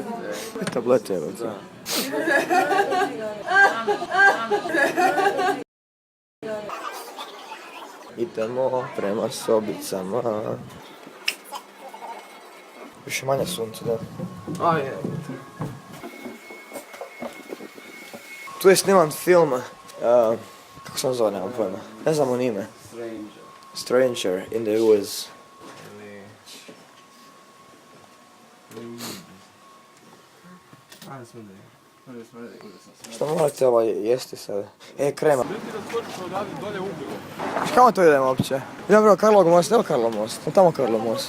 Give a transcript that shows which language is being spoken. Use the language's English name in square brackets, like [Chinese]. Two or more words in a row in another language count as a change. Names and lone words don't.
[Croatian] 5 tablete evo. Idemo prema sobicama. Više manje sunce, da. A je. Tu je sniman film, kako se on zove, nemam pojma. Ne znam on ime. Stranger in the Woods. Što morate jesti sada? Krema. Kamo to idemo uopće? Idemo prvo Karlov most, evo Karlov most. Tamo Karlov most.